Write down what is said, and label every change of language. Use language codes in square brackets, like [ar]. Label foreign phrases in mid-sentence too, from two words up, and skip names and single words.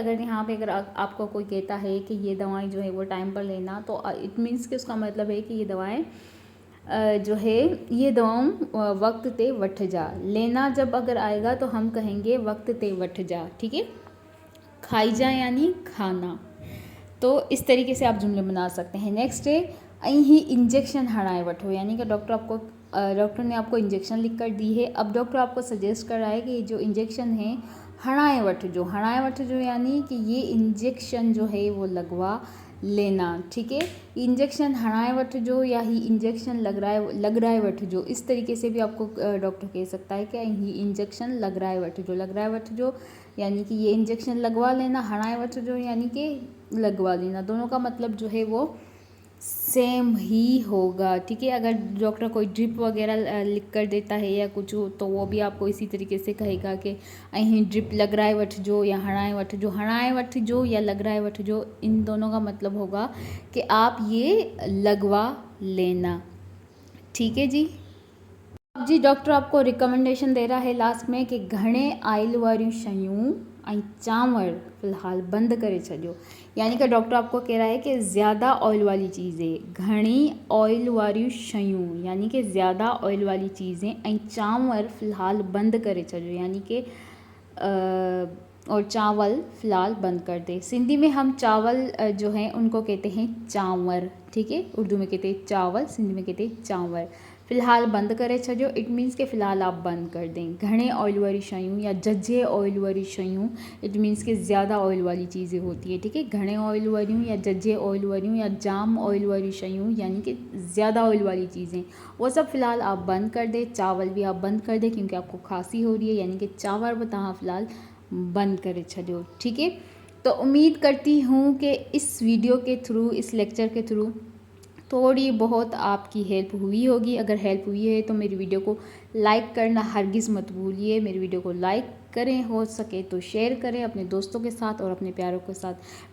[ur] اگر یہاں پہ اگر آپ کو کوئی کہتا ہے کہ یہ دوائیں جو ہے وہ ٹائم پر لینا، تو [en] it means [ur] کہ اس کا مطلب ہے کہ یہ دوائیں جو ہے [sd] ये दवाओं वक्त ते वठ जा। [ur] لینا جب اگر آئے گا تو ہم کہیں گے [sd] वक्त ते वठ जा, [ur] ٹھیک ہے. کھائی جا یعنی کھانا. تو اس طریقے سے آپ جملے بنا سکتے ہیں۔ نیکسٹ ہے [sd] अं ही इंजेक्शन हणाए वठो, [ur] یعنی کہ ڈاکٹر نے آپ کو انجیکشن لکھ کر دی ہے. اب ڈاکٹر آپ کو سجیسٹ کر رہا ہے کہ جو انجیکشن ہے [sd] हणाए वठ जो [ur] یعنی کہ یہ انجیکشن جو ہے وہ لگوا لینا، ٹھیک ہے. [sd] इंजेक्शन हणाए वठ जो या ही इंजेक्शन लग रहा है वठ जो, [ur] اس طریقے سے بھی آپ کو ڈاکٹر کہہ سکتا ہے کہ [sd] ही इंजेक्शन लग रहा है वठ जो [ur] یعنی کہ یہ انجیکشن لگوا لینا, [sd] हणाए वठ जो [ur] یعنی کہ لگوا لینا. دونوں کا مطلب جو ہے وہ سیم ہی ہوگا، ٹھیک ہے. اگر ڈاکٹر کوئی ڈرپ وغیرہ لکھ کر دیتا ہے یا کچھ ہو تو وہ بھی آپ کو اسی طریقے سے کہے گا کہ [sd] अहीं ड्रिप लग रहा है वठ जो या हणाए वठ जो या लग रहा है वठ जो, [ur] ان دونوں کا مطلب ہوگا کہ آپ یہ لگوا لینا، ٹھیک ہے جی. اب جی ڈاکٹر آپ کو ریکمنڈیشن دے رہا ہے لاسٹ میں کہ [sd] घणे आयल वारियूं शयूं ऐं चांवर फ़िलहाल बंद करे छॾियो, [ur] یعنی کہ ڈاکٹر آپ کو کہہ رہا ہے کہ زیادہ آئل والی چیزیں, [sd] घणी ऑयल वारियूं शयूं [ur] یعنی کہ زیادہ آئل والی چیزیں [sd] ऐं चांवर फ़िलहाल बंद करे छॾियो, [ur] یعنی کہ اور چاول فی الحال بند کر دے. سندھی میں ہم چاول جو ہیں ان کو کہتے ہیں چانور، ٹھیک ہے. اردو میں کہتے ہیں چاول، سندھی میں کہتے ہیں چانور. [sd] फ़िलहाल बंद करे छॾियो, [en] it means [ur] کہ فی الحال آپ بند کر دیں. [sd] घणे ऑयल वारी शयूं या जजे ऑयल वारी शयूं, [en] it means [ur] کہ زیادہ آئل والی چیزیں ہوتی ہیں، ٹھیک ہے. [sd] घणे ऑयल वारियूं या जजे ऑयल वारियूं या जाम ऑयल वारी शयूं [ur] یعنی کہ زیادہ آئل والی چیزیں، وہ سب فی الحال آپ بند کر دیں. چاول بھی آپ بند کر دیں کیونکہ آپ کو کھانسی ہو رہی ہے، یعنی کہ [sd] चावल भी तव्हां फ़िलहाल बंद करे छॾियो, [ur] ٹھیک ہے. تو امید کرتی ہوں کہ اس ویڈیو کے تھرو، اس لیکچر کے تھرو تھوڑی بہت آپ کی ہیلپ ہوئی ہوگی. اگر ہیلپ ہوئی ہے تو میری ویڈیو کو لائک کرنا ہرگز مت بھولیے. میری ویڈیو کو لائک کریں، ہو سکے تو شیئر کریں اپنے دوستوں کے ساتھ اور اپنے پیاروں کے ساتھ.